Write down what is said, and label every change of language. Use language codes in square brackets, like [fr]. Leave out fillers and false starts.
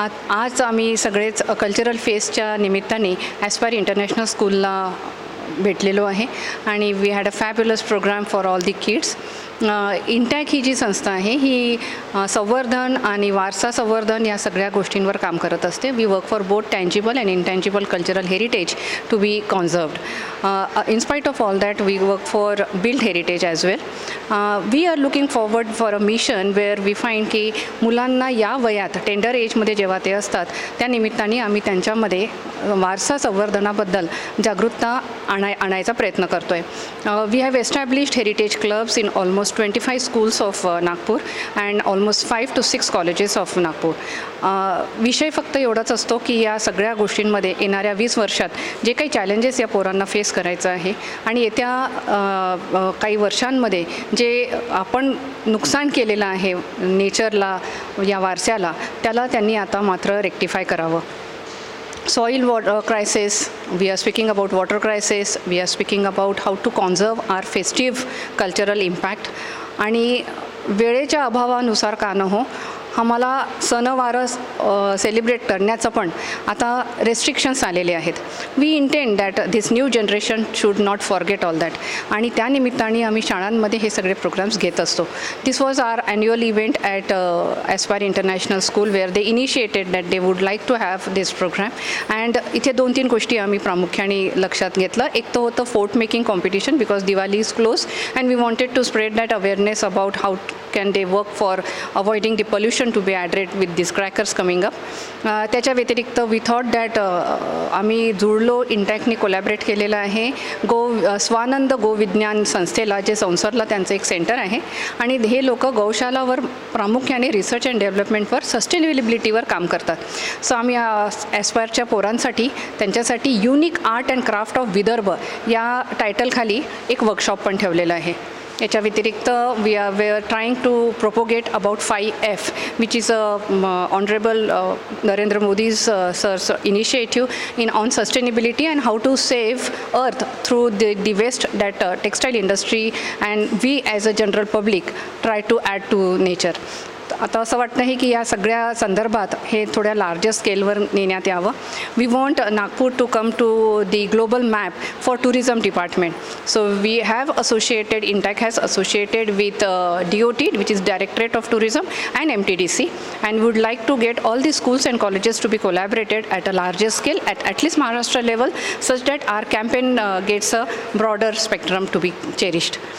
[mr] आज आम्ही सगळेच कल्चरल फेस्टच्या निमित्ताने ॲस्पायर इंटरनॅशनल स्कूलला भेटलेलो आहे आणि [en] We had a fabulous programme for all the kids. [mr] इंटॅक ही जी संस्था आहे ही संवर्धन आणि वारसा संवर्धन या सगळ्या गोष्टींवर काम करत असते. [en] We work for both tangible and intangible cultural heritage to be conserved. in spite of all that, we work for built heritage as well. We are looking forward for a mission where we find [mr] की मुलांना या वयात tender एजमध्ये जेव्हा ते असतात त्या निमित्ताने आम्ही त्यांच्यामध्ये वारसा संवर्धनाबद्दल जागरूकता आणायचा प्रयत्न करतो आहे. [en] We have established heritage clubs in almost 25 schools of Nagpur and almost 5 to 6 colleges of Nagpur. [mr] विषय फक्त एवढाच असतो की या सगळ्या गोष्टींमध्ये येणाऱ्या 20 वर्षात जे काही चॅलेंजेस या पोरांना फेस करायचं आहे आणि येत्या काही वर्षांमध्ये जे आपण नुकसान केलेलं आहे नेचरला, या वारशाला, त्याला त्यांनी आता मात्र रेक्टिफाय करावं. [en] Soil water crisis, we are speaking about water crisis, we are speaking about how to conserve our festive cultural impact. [mr] आणि वेळेच्या अभावानुसार का न हो, आम्हाला सणवारं सेलिब्रेट करण्याचं पण आता रेस्ट्रिक्शन्स आलेले आहेत. [en] we intend that this new generation should not forget all that [mr] आणि त्यानिमित्ताने आम्ही शाळांमध्ये हे सगळे प्रोग्राम्स घेत असतो. [en] This was our annual event at Aspire International School where they initiated that they would like to have this programme. And [mr] इथे 2-3 गोष्टी आम्ही प्रामुख्याने लक्षात घेतलं. एक तर होतं [en] Fort making competition because Diwali is close and we wanted to spread that awareness about how can they work for avoiding the pollution to be added with these crackers coming up. [mr] त्याच्या व्यतिरिक्त [en] we thought that [mr] आम्ही जुळलो इंटॅकनी collaborate केलेलं आहे स्वानंद गोविज्ञान संस्थेला, जे संसदला त्यांचं एक centre आहे आणि हे लोक गौशालावर प्रामुख्याने रिसर्च अँड डेव्हलपमेंटवर सस्टेनेबिलिटीवर काम करतात. सो आम्ही ॲस्पायरच्या पोरांसाठी त्यांच्यासाठी unique art and craft of Vidarbha या टायटलखाली एक वर्कशॉप पण ठेवलेलं आहे. याच्या व्यतिरिक्त [en] We are trying to propagate about 5F which is honourable Narendra Modi's sir's initiative on sustainability and how to save earth through the waste that textile industry and we as a general public try to add to nature. [mr] आता असं वाटतं आहे की या सगळ्या संदर्भात हे थोड्या लार्जर स्केलवर नेण्यात यावं. [en] We want Nagpur to come to the global map for tourism department. So we have associated, INTACH has associated with DOT which is directorate of tourism and MTDC and would like to get all the schools and colleges to be collaborated at a larger scale at least Maharashtra level such that our campaign gets a broader spectrum to be cherished.